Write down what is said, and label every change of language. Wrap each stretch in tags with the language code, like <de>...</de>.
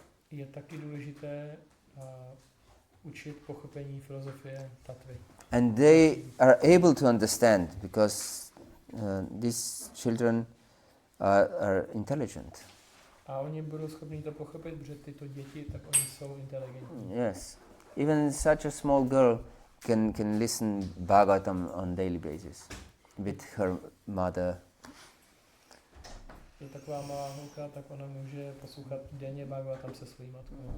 <cs>je taky důležité učit pochopení filozofie tatvy.</cs> <en>And they are able to understand because these children are intelligent.</en> <cs>A oni budou schopni to pochopit, protože tyto děti, tak oni jsou inteligentní.</cs> <en>Yes. Even such a small girl can listen Bhagavatam on daily basis with her mother.</en> <cs>Je taková malá holka, tak ona může poslouchat denně Bhagavatam se svojí matkou.</cs>